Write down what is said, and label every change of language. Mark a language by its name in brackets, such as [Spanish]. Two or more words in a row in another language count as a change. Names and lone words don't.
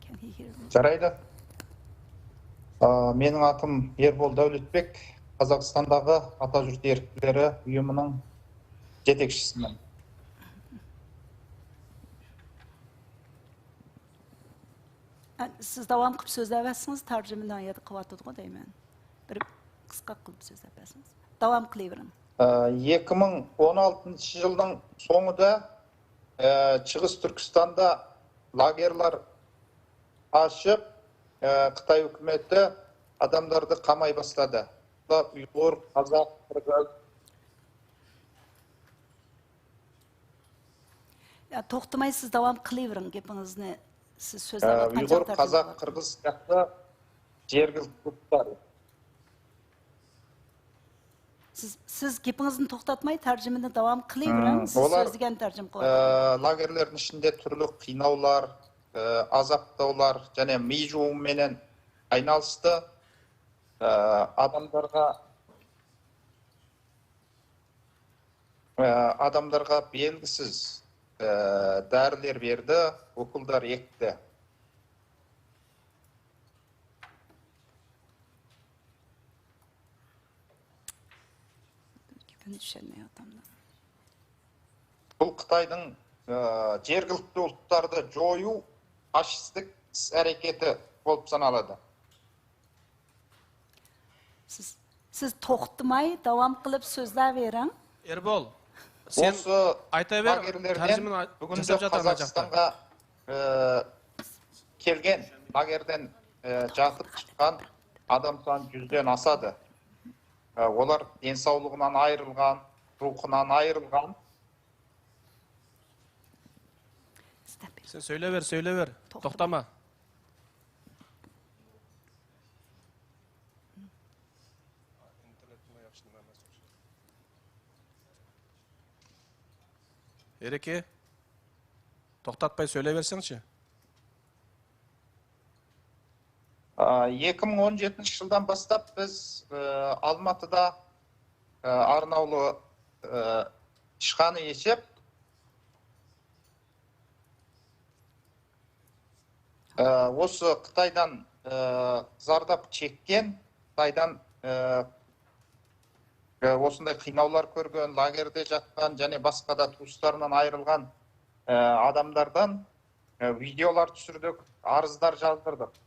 [Kazakh] Жарайды. Менің атым Ербол Дәулетбек, Қазақстандағы Атажұрт еріктілері ұйымының жетекшісімін. [Uzbek] Siz davam qilib so'zlayapsiz, tarjimadan yerda qilyapti deyman. Bir qisqa qilib so'zlayapsiz. Davam qilavering. [Kazakh] 2016 жылдың соңында Шығыс Түркістанда лагерлер ашып, Қытай үкіметі адамдарды қамай бастады. Ұйғыр, қазақ, қырғыз. [Uzbek] To'xtamay siz davom qilavering gapingizni. Siz so'zlayotgan [Kazakh] Ұйғыр, қазақ, қырғыз сияқты жергілікті ұлттар. [Uzbek] Siz gapingizni to'xtatmay tarjimani davom qilavering. Siz so'zlagan tarjim qilyapsiz. [Kazakh] Лагерлердің ішінде түрлі қинаулар, азаптаулар және ми жууменен айналысты. Адамдарға белгісіз дәрілер берді, уколдар екті. Бұл Қытайдың жергілікті ұлттарды жою фашистік әрекеті болып саналады. [Uzbek] Siz to'xtamay davom qilib so'zlayvering. [Kazakh] Ербол, сен айта бер, тәржімені жасап жатырмын Қазақстанға келген, лагерден жатып шыққан адам саны 100-ден асады. Олар денсаулығынан айырылған, рухынан айырылған. [Turkish] Сен söyle ver. [Kazakh] Тоқтама. Ереке, тоқтатпай [Turkish] söyle verсеңші. [Kazakh] 2017 жылдан бастап біз Алматыда арнаулы ішхана ешеп, осы Қытайдан зардап чеккен, Қытайдан осындай қинаулар көрген, лагерде жатқан және басқа да туыстарынан айырылған адамдардан видеолар түсірдік, арыздар жаздырдық.